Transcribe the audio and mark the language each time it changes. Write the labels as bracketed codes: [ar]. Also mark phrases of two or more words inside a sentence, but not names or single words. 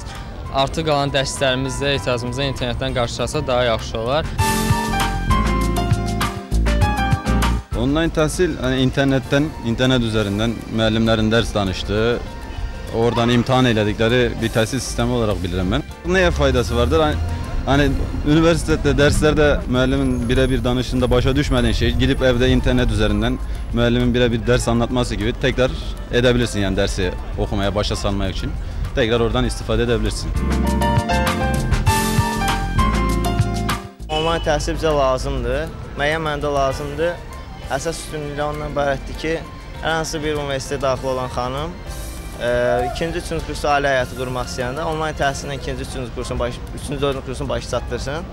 [az] Artıq qalan dərslərimizdə ehtiyacımızı internetdən qarşılarsa daha yaxşı olar. Onlayn təhsil internet üzərindən müəllimlərin dərs danışdı, oradan imtahan elədikləri bir təhsil sistemi olaraq bilirəm mən. Nəyə faydası vardır? [tr] Hani üniversitede, derslerde müəllimin birebir danışında başa düşmediğin şey, gidip evde internet üzerinden müəllimin birebir ders anlatması gibi tekrar edebilirsin, yani dersi okumaya başa salmak için. Tekrar oradan istifade edebilirsin. [az] Onlayn təhsil bizə lazımdır, müəyyən məndə lazımdır. Əsas üstünlüklə ondan ibarətdir ki, hər hansı bir universitetə daxil olan xanım ikinci, üçüncü kursu ailə həyatı qurmaq istəyəndə onlayn təhsillə ikinci, üçüncü kursun, üçüncü, dördüncü kursun başı çatdırsın.